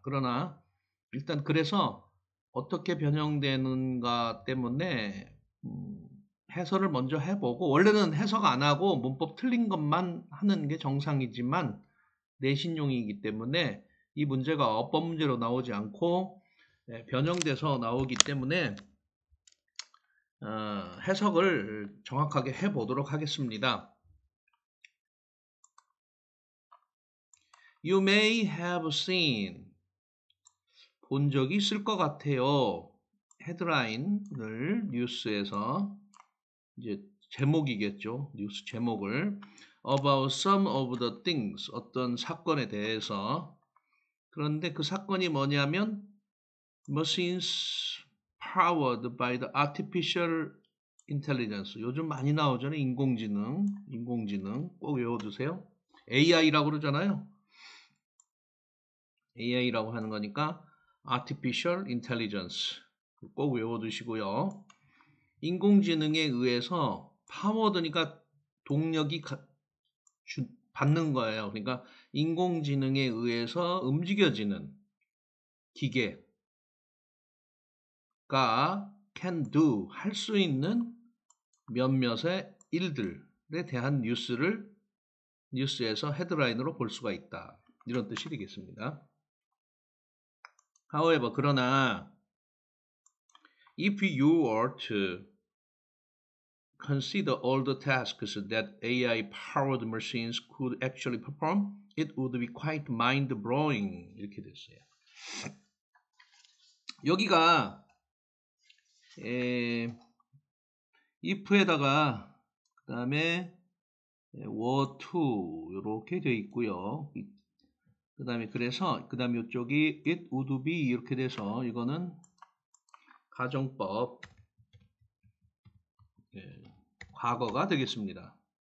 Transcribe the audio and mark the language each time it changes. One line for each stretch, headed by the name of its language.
Korean: 그러나 일단 그래서 어떻게 변형되는가 때문에 해설을 먼저 해보고 원래는 해석 안 하고 문법 틀린 것만 하는 게 정상이지만 내신용이기 때문에 이 문제가 어법 문제로 나오지 않고 변형돼서 나오기 때문에 해석을 정확하게 해보도록 하겠습니다. You may have seen 본 적이 있을 것 같아요. 헤드라인을 뉴스에서 이제 제목이겠죠.
English: 뉴스 제목을 about some of the things 어떤 사건에 대해서 그런데 그 사건이 뭐냐면 machines powered by the artificial intelligence.
Korean: 요즘 많이 나오잖아요. 인공지능 꼭 외워두세요. AI라고 그러잖아요. AI라고 하는 거니까 artificial intelligence 꼭 외워두시고요. 인공지능에 의해서 파워드니까 동력이 받는 거예요. 그러니까 인공지능에 의해서 움직여지는 기계가 can do 할 수 있는 몇몇의 일들에 대한 뉴스에서 헤드라인으로 볼 수가 있다. 이런 뜻이 되겠습니다.
English: However, 그러나 if you were to consider all the tasks that AI-powered machines could actually perform, it would be quite mind-blowing.
Korean: 이렇게 됐어요. 여기가 if에다가 그 다음에 were to 이렇게 되어 있고요. 그 다음에 그 다음에 이쪽이 it would be 이렇게 돼서 이거는 가정법 과거가 되겠습니다.